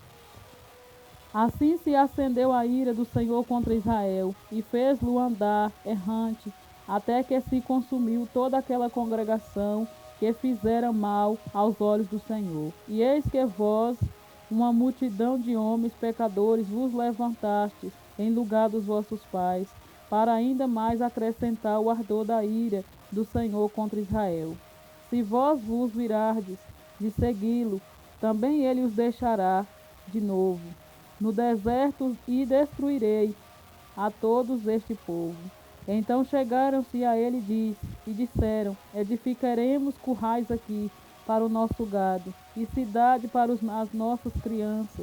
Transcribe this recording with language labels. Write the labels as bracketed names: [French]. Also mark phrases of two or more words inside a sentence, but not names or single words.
[Portuguese] Assim se acendeu a ira do Senhor contra Israel, e fez-lo andar errante, até que se consumiu toda aquela congregação que fizera mal aos olhos do Senhor. E eis que vós, uma multidão de homens pecadores, vos levantastes em lugar dos vossos pais, para ainda mais acrescentar o ardor da ira do Senhor contra Israel. Se vós vos virardes de segui-lo, também ele os deixará de novo no deserto, e destruirei a todos este povo. Então chegaram-se a ele e disseram: Edificaremos currais aqui para o nosso gado, e cidade para as nossas crianças.